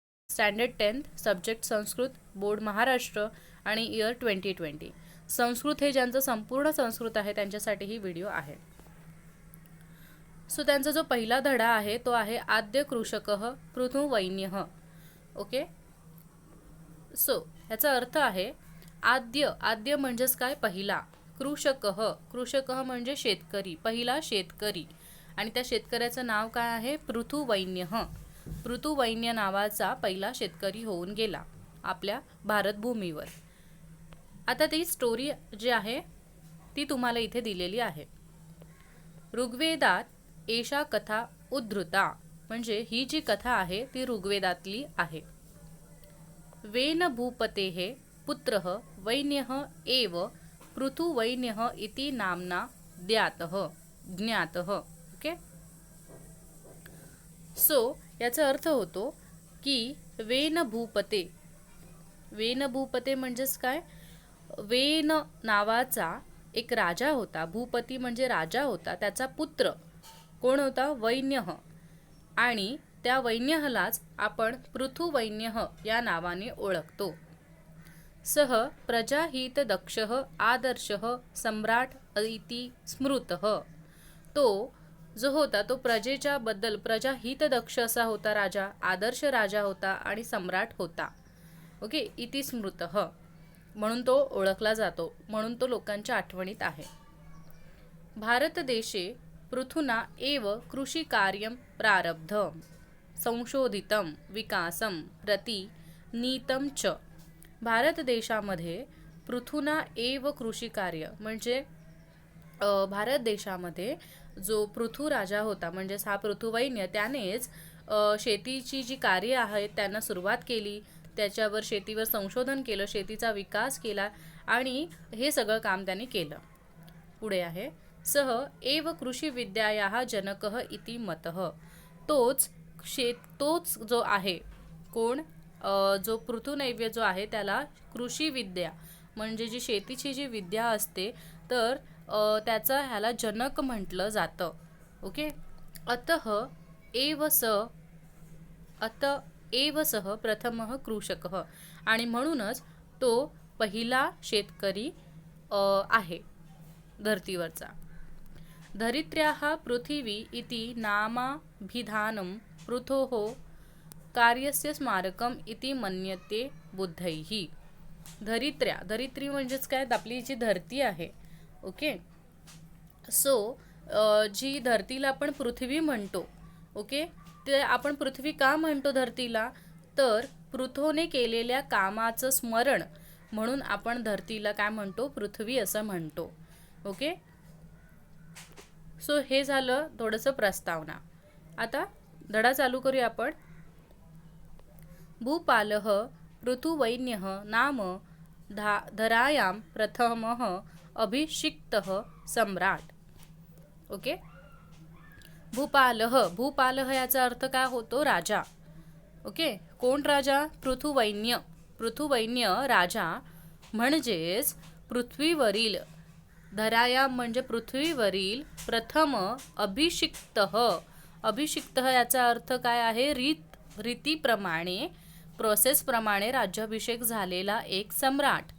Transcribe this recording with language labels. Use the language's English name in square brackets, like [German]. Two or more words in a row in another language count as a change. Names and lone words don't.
[Marathi] स्टँडर्ड 10th, सब्जेक्ट संस्कृत, बोर्ड महाराष्ट्र आणि इयर 2020. संस्कृत हे ज्यांचं संपूर्ण संस्कृत आहे त्यांच्यासाठी ही व्हिडिओ आहे. सो त्यांचा जो पहिला धडा आहे तो आहे आद्य कृषकः पृथुवैन्यः. ओके, सो ह्याचा अर्थ आहे आद्य म्हणजेच काय, पहिला. कृषकः म्हणजे शेतकरी, पहिला शेतकरी. आणि त्या शेतकऱ्याचं नाव काय आहे, पृथुवैन्यः. पृथुवैन्य नावाचा पहिला शेतकरी होऊन गेला आपल्या भारतभूमीवर. आता ती स्टोरी जी आहे ती तुम्हाला इथे दिलेली आहे. [Sanskrit] ऋग्वेदात एषा कथा उद्धृता, [Marathi] म्हणजे ही जी कथा आहे ती ऋग्वेदातली आहे. [Sanskrit] वेन भूपतेः पुत्रः वैन्यः एव पृथुवैन्यः इति नाम्ना ज्ञातः. [Marathi] ओके, सो याचा अर्थ होतो की वेन भूपते म्हणजेच काय, वेन नावाचा एक राजा होता. भूपती म्हणजे राजा होता. त्याचा पुत्र कोण होता, वैन्यः. आणि त्या वैन्यहलाच आपण पृथुवैन्यः या नावाने ओळखतो. [Sanskrit] सह प्रजाहितदक्षः आदर्शः सम्राट इति स्मृतः. [Marathi] तो जो होता तो प्रजेच्या बद्दल प्रजाहितदक्ष असा होता राजा, आदर्श राजा होता आणि सम्राट होता. ओके, [Sanskrit] इति स्मृतः [Marathi] म्हणून तो ओळखला जातो, म्हणून तो लोकांच्या आठवणीत आहे. [Sanskrit] भारत देशे पृथुना एव कृषिकार्यं प्रारब्धं संशोधितं विकासं प्रति नीतं च. [Marathi] भारत देशामध्ये [Sanskrit] पृथुना एव कृषिकार्य [Marathi] म्हणजे भारत देशामध्ये जो पृथु राजा होता म्हणजेच हा पृथुवैन्य, त्यानेच शेतीची जी कार्य आहेत त्यांना सुरुवात केली. त्याच्यावर शेतीवर संशोधन केलं, शेतीचा विकास केला आणि हे सगळं काम त्यांनी केलं. पुढे आहे [Sanskrit] सह एव कृषी विद्यायाः जनकः इति मतः. [Marathi] तोच जो आहे कोण, जो पृथुनैव्य जो आहे त्याला कृषी विद्या म्हणजे जी शेतीची जी विद्या असते तर त्याचा ह्याला जनक म्हटलं जातं. ओके, [Sanskrit] अतः एव सः प्रथमः कृषकः, [Marathi] आणि म्हणूनच तो पहिला शेतकरी आहे धर्तीवरचा. [Sanskrit] धरित्र्याः पृथिवी इति नामाभिधानं पृथोः कार्यस्य स्मारकम इति मन्यते बुद्धैः. [Marathi] धरित्री म्हणजेच काय, आपली जी धरती आहे. ओके, सो जी धरतीला आपण पृथ्वी म्हणतो. ओके, ते आपण पृथ्वी का म्हणतो धरतीला, तर पृथोने केलेल्या कामाचं स्मरण म्हणून आपण धरतीला काय म्हणतो, पृथ्वी असं म्हणतो. ओके, सो हे झालं थोडंसं प्रस्तावना. आता धडा चालू करूया आपण. [Sanskrit] भूपालः पृथुवैन्यः नाम धरायां प्रथमः अभिषिक्तः सम्राट. [Marathi] ओके, भूपालः याचा अर्थ काय होतो, राजा. ओके, कोण राजा, पृथुवैन्य राजा म्हणजेच पृथ्वीवरील, धरायां म्हणजे पृथ्वीवरील, [Sanskrit] प्रथम अभिषिक्तः [Marathi] याचा अर्थ काय आहे, रीतीप्रमाणे प्रोसेसप्रमाणे राज्याभिषेक झालेला एक सम्राट.